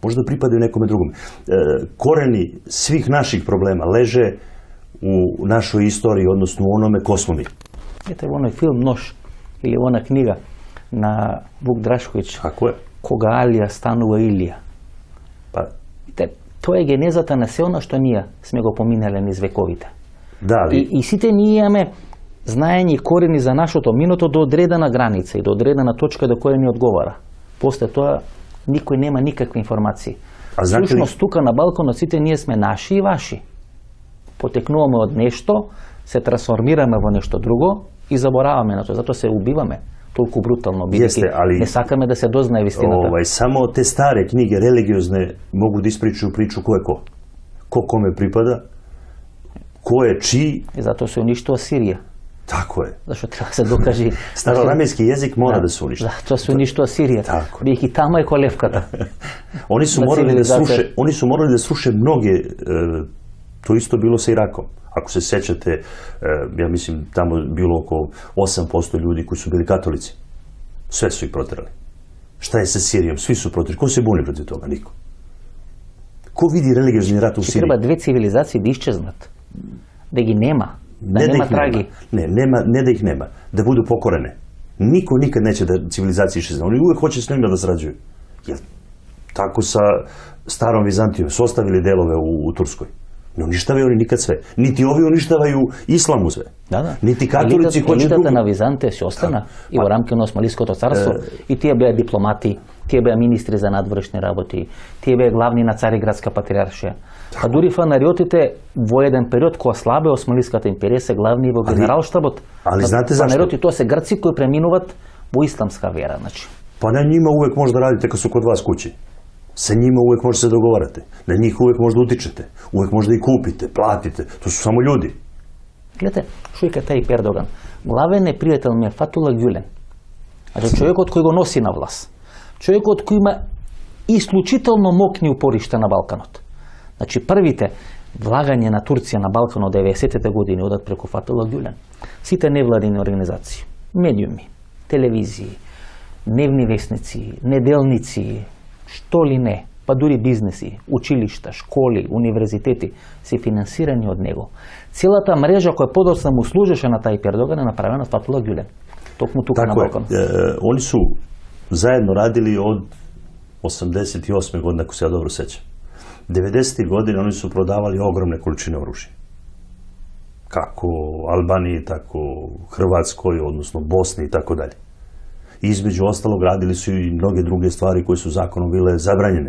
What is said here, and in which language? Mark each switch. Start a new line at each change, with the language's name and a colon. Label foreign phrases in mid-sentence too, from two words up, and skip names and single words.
Serbian: možda pripadaju nekome drugom. Koreni svih naših problema leže u našoj istoriji, odnosno u onome ko smo mi. Vidite, u onoj film Nož ili ona knjiga na Vuk Drašković, Tako je.
Macedonian: Кога Алија станува Илија.
Serbian: Pa,
Macedonian: Vidite, to je genezата на се оно што ние сме го поминале низ вековите.
Serbian: da,
Macedonian: И сите ние имаме знаење и корени за нашето минато до одредена граница и до одредена точка до која ни одговара. После тоа никој нема никакви информации. А знаете ли- Всушност тука на балконот сите ние сме наши и ваши. Потекнуваме од нешто, се трансформираме во нешто друго и забораваме на тоа. Затоа се убиваме толку брутално, бидејќи не сакаме да се дознае вистината.
Serbian: Само те старе knjige religiozne mogu da ispričaju priču ko je ko. Ko kome pripada, ko je čiji.
Macedonian: И затоа се уништува Сирија.
Serbian: Tako je.
Macedonian: Зашто треба да се докаже.
Serbian: Staroramejski jezik mora da se uništi.
Macedonian: Затоа се уништува Сирија. Бидејќи таму е колевката.
Serbian: Oni su morali da sruše mnoge, to isto bilo sa Irakom. Ako se sećate, ja mislim tamo je bilo oko 8% ljudi koji su bili katolici. Sve su ih proterali. Šta je sa Sirijom? Svi su proterali. Ko se buni protiv toga? Niko. Ko vidi religiozni rat u Siriji? Treba
Macedonian: две цивилизации да исчезнат. Да ги нема. Да нема траги.
Serbian: Ne da ih nema. Da budu pokorene. Niko nikad neće da civilizacija iščezne. Oni uvek hoće s njima da sarađuju. Jer tako sa starom Vizantijom su ostavili delove u Turskoj. Ne uništavaju oni nikad sve. Niti ovi uništavaju islamu sve. Niti katolici hoće drugo.
Macedonian: Елитата на Византија се остана и во рамки на Османлиското царство и тие беа дипломати, тие беа министри за надворешни работи, тие беа главни на Цариградска патриаршија. А дури фанариотите во еден период кога слабе Османлиската империја се главни во генералштабот.
Serbian: Ali znate zašto?
Macedonian: Фанариоти тоа се грци кои преминуваат во исламска вера, значи.
Serbian: Pa na njima uvek možda radite kad su kod vas kući. Sa njima uvek možete se dogovarate. Na njih uvek možda utičete. Uvek možda i kupite, platite. To su samo ljudi.
Macedonian: Гледате, Шујка Тајип Ердоган. Главен непријател ми е Фатула Гюлен. Значи, човекот кој го носи на власт. Човекот кој има исклучително мокни упоришта на Балканот. Значи, првите влагање на Турција на Балканот 90-те години одат преку Фатула Гюлен. Сите невладини организации, медиуми, телевизии, дневни вестници, неделници, што ли не, па дури бизнеси, училишта, школи, универзитети се финансирани од него. Целата мрежа која подоцна му служеше на Тајип Ердоган е направена од Фатула Гюлен. Токму тука на Балкан.
Serbian: Oni su zajedno radili od 88. godine, ako se ja dobro sećam. 90. godine oni su prodavali ogromne količine oružja. Kako Albaniji, tako Hrvatskoj, odnosno Bosni i tako dalje. Između ostalog radili su i mnoge druge stvari koje su zakonom bile zabranjene.